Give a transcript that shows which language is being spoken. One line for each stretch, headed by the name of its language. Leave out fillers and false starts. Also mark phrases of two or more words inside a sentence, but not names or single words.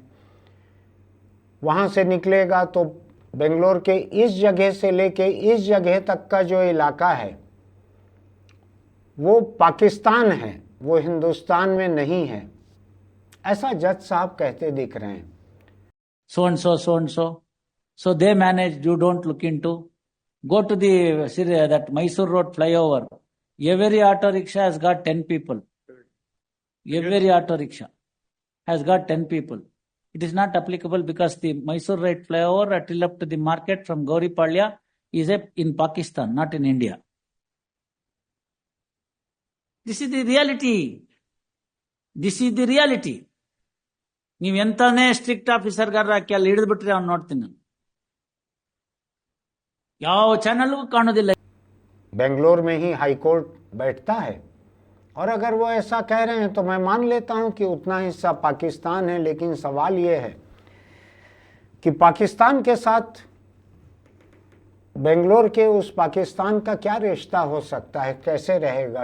Hindi: वहाँ से निकलेगा तो बेंगलोर के इस जगह से लेके इस जगह तक का जो इलाका है वो पाकिस्तान है, वो हिंदुस्तान में नहीं है, ऐसा जज साहब कहते दिख रहे हैं।
English: So and so, so and so. So they managed, you don't look into. Go to that Mysore Road flyover. Every auto rickshaw has got 10 people. Every auto rickshaw has got 10 people. It is not applicable because the Mysore Road flyover till up to the market from Gauripalya is in Pakistan, not in India. This is the reality. This is the reality.
Kannada: ನೀವು ಎಂತಾನೇ
English: strict officer
Kannada: ಗಾರ ಕೆಲ ಹಿಡಿದು ಬಿಟ್ರೆ ಅವ್ನು ನೋಡ್ತೀನಿ ನಾನು, ಯಾವ ಚಾನಲ್ಗೂ ಕಾಣೋದಿಲ್ಲ।
Hindi: बेंगलोर में ही हाई कोर्ट बैठता है और अगर वो ऐसा कह रहे हैं तो मैं मान लेता हूं कि उतना हिस्सा पाकिस्तान है। लेकिन सवाल ये है कि पाकिस्तान के साथ बेंगलोर के उस पाकिस्तान का क्या रिश्ता हो सकता है, कैसे रहेगा?